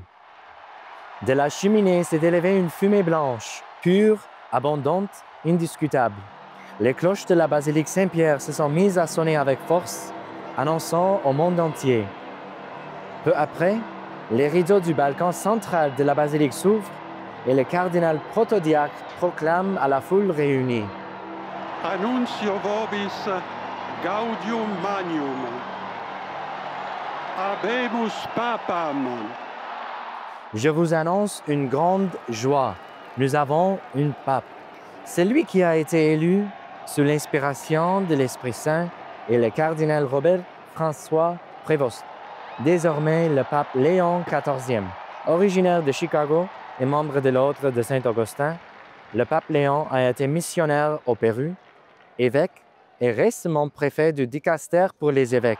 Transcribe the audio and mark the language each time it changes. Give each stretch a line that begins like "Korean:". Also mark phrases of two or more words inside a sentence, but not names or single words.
French: De la cheminée s'est élevée une fumée blanche, pure, abondante, indiscutable. Les cloches de la basilique Saint-Pierre se sont mises à sonner avec force, annonçant au monde entier. Peu après, les rideaux du balcon central de la basilique s'ouvrent et le cardinal protodiacre proclame à la foule réunie.
Latin: Annuncio vobis gaudium magnum. Habemus papam.
French: Je vous annonce une grande joie. Nous avons une pape. C'est lui qui a été élu sous l'inspiration de l'Esprit Saint et le cardinal Robert François Prévost. Désormais, le pape Léon XIV, originaire de Chicago et membre de l'ordre de Saint-Augustin, le pape Léon a été missionnaire au Pérou, évêque et récemment préfet du dicaster pour les évêques.